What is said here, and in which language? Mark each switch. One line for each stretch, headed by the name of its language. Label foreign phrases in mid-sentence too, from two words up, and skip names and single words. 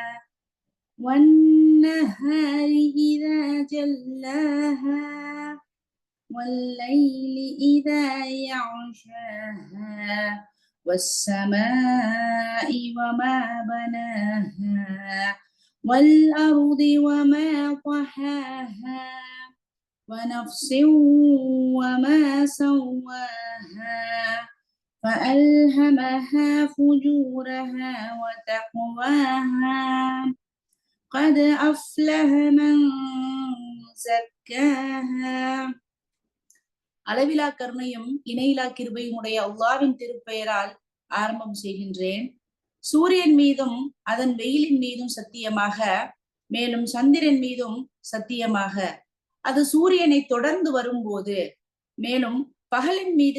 Arabic: والنهار إذا جلاها والليل إذا يغشاها والسماء وما بناها والأرض وما طحاها ونفس وما سواها فألهمها فجورها وتقواها قد أفلح من زكاها.
Tamil: அளவிலா கருணையும் இணையிலா கிருபையும் உடைய அல்லாஹ்வின் திருப்பெயரால் ஆரம்பம் செய்கின்றேன். சூரியன் மீதும் அதன் வெயிலின் மீதும் சத்தியமாக, மேலும் சந்திரன் மீதும் சத்தியமாக, அது சூரியனை தொடர்ந்து வரும்போது, மேலும் பகலின் மீது